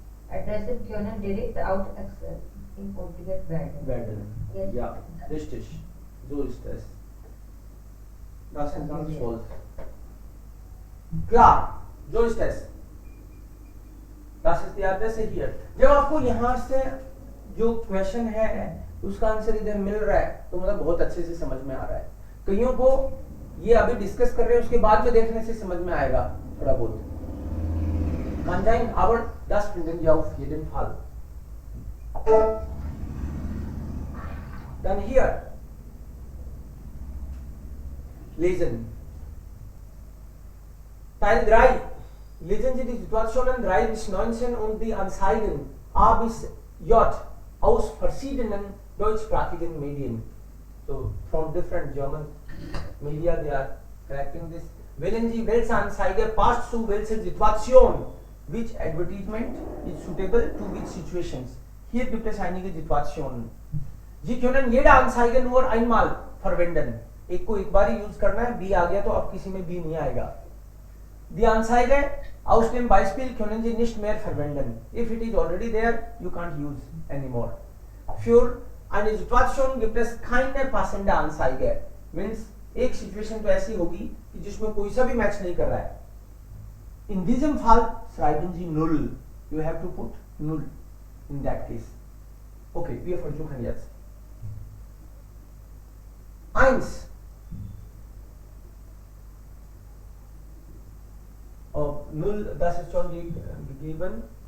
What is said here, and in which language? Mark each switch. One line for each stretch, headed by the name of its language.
German: Adresse können direkt aus Excel importiert werden. werden. Ja, richtig. So ist es. Das ist ganz toll. Klar, so ist es. Das ist die Adresse hier.
Hindi: जब आपको यहाँ से जो question है उसका answer इधर मिल रहा है तो मतलब बहुत अच्छे से समझ में आ रहा है. कईयों को ये अभी डिस्कस कर रहे हैं उसके बाद में देखने से समझ में आएगा थोड़ा बहुत.
German: Kann sein, aber das finden wir auf jeden Fall. Dann hier. Lesen. Teil 3. Lesen Sie die Situationen 3 bis 19 und die Anzeigen A bis J aus verschiedenen deutschsprachigen Medien.
English: So, from different German media they are collecting this.
German: Wählen Sie welche Anzeige passt zu welcher Situation.
English: Which advertisement is suitable to which situations?
German: Hier gibt es einige Situationen. Sie können jede Anzeige nur einmal verwenden.
Hindi: एक को एक बार ही use करना है. B आ गया तो अब किसी में B नहीं आएगा.
German: Die Anzeige aus dem Beispiel können Sie nicht mehr verwenden.
English: If it is already there, you can't use anymore.
German: Für eine Situation gibt es keine passende Anzeige.
Hindi: Means एक सिचुएशन तो ऐसी होगी कि जिसमें कोई सा भी मैच नहीं कर रहा है.
German: In diesem Fall schreiben Sie null.
English: You have to put null in that case.
German: Okay, wir versuchen jetzt. 1. Null, das ist schon gegeben.